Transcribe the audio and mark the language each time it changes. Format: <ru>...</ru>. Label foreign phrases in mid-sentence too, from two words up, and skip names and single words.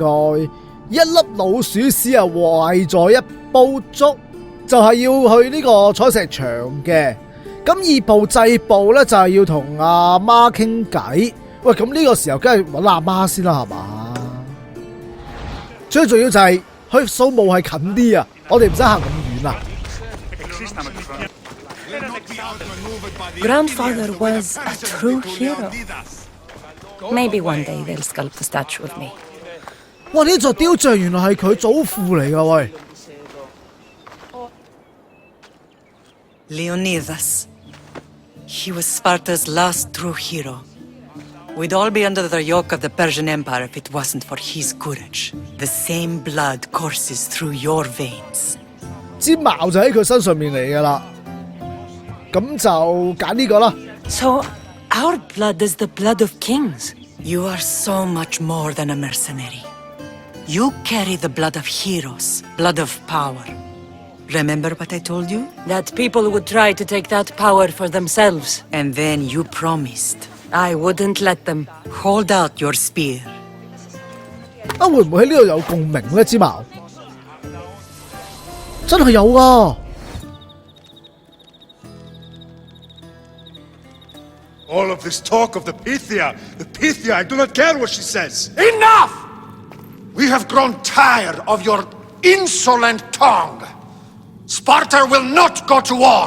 <yue>一粒老鼠屎啊，壞咗一煲粥，就係要去呢個採石場嘅。咁2步制步咧就係要同阿媽傾偈。喂，咁呢個時候梗係揾阿媽先啦，係嘛？最重要就係去掃墓係近啲啊，我哋唔使行咁遠啊。</yue> <en>Grandfather was a true hero. Maybe one day they'll sculpt a statue of me.</en> <yue>哇！呢座雕像原來係佢祖父嚟㗎，喂！</yue> <en>Leonidas. He was Sparta's last true hero. We'd all be under the yoke of the Persian Empire if it wasn't for his courage. The same blood courses through your veins.</en> <yue>支矛就喺佢身上面嚟㗎啦。咁就揀呢個啦。</yue> <en>So, our blood is the blood of kings. You are so much more than a mercenary. You carry the blood of heroes, blood of power. Remember what I told you? That people would try to take that power for themselves. And then you promised. I wouldn't let them. Hold out your spear.</en> <yue>啊，會唔會喺呢度有共鳴呢？支矛真係有啊！</yue> <en>All of this talk of the Pythia, I do not care what she says. Enough! We have grown tired of your insolent tongue. Sparta will not go to war.</en>